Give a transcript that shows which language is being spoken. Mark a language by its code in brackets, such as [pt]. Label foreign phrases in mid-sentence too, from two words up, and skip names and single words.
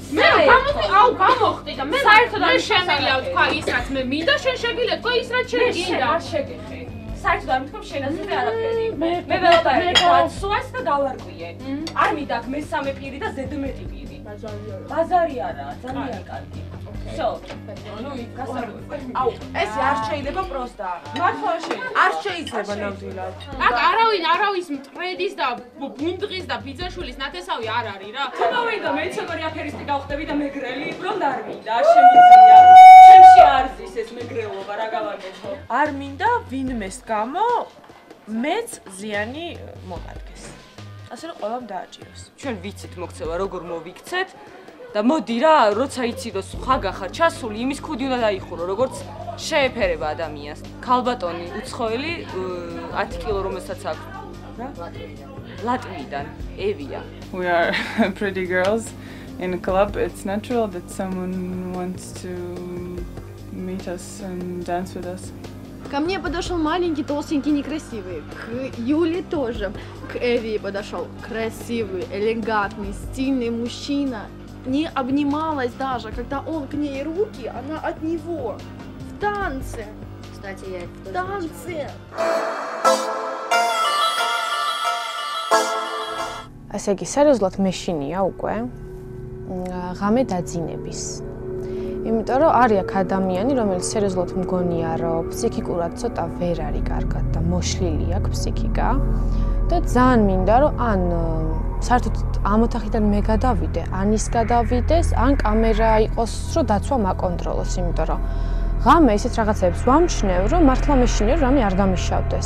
[ka] მე გამოხდი და მე საერთოდ არ შემიძლია ვთქვა ის რაც მე მინდა, შენ შეგიძლია თქვა ის რაც შენ გინდა. არ შეგეხე. საერთოდ არ მithქვამს შენ ასე არაფერი. მე ვეღარ გავსვას და დავარკვიე. არ მინდა აქ მესამე პირი და ზედმეტი პირი. ბაზარი არაა, ძალიან კარგი. [ru] Всё. Ну и გასაგებია. [ka] ეს არ შეიძლება პროსტა. მართლა შეიძლება. არ შეიძლება ნამდვილად. აქ არავის მტრედის და ბუნდღის და ბიძაშვილის ნათესავი არ არის რა. თუ მოვიდა მეცნობარი აფერისტი გავხდები და მეგრელი, რომ არ მინდა, არ შემიძლია. ჩემში არ ზის ეს მეგრელობა, რა გავაკეთო. არ მინდა ვინმეს გამო მეც ზიანი მოგადგეს. ასე რომ ყველამ დააჭიროს. ჩვენ ვიცით მოქცევა, როგორ მოვიქცეთ. და მოდი რა, როცა იცი რომ ხაგა ხარ ჩასული, იმის ქუდი უნდა დაიხურო, როგორც შეეფერება ადამიანს. ქალბატონი უცხოელი 10 კილო რომელსაც აქვს. რა? ლატვიიდან, Evia. [en] We are pretty girls in a club. It's natural that someone wants to meet us and dance with us. [ru] Ко мне подошел маленький, толстенький, некрасивый. К Юле тоже. К Эви подошел красивый, элегантный, стильный мужчина. Не обнималась даже, когда он к ней руки, она от него. В танце. Кстати, я это тоже танце. [ka] ასე იგი, სერიოზულად მეშინია უკვე ღამე დაძინების. იმიტომ რომ არის აქ ადამიანი, რომელიც სერიოზულად მგონია, რომ ფსიქიკურად ცოტა ვერ არის კარგად და მოშლილი აქვს ფსიქიკა და ძალიან მინდა, რომ ან საერთოდ ამ ოთახიდან მე გადავიდე, ან ის გადავიდეს, ან კამერა იყოს, რომ დაცვა მაკონტროლოს, იმიტომ რომ ღამე ისეთ რაღაცებს ვამჩნევ, რომ მართლა მეშინია, რომ რამე არ დამიშავდეს.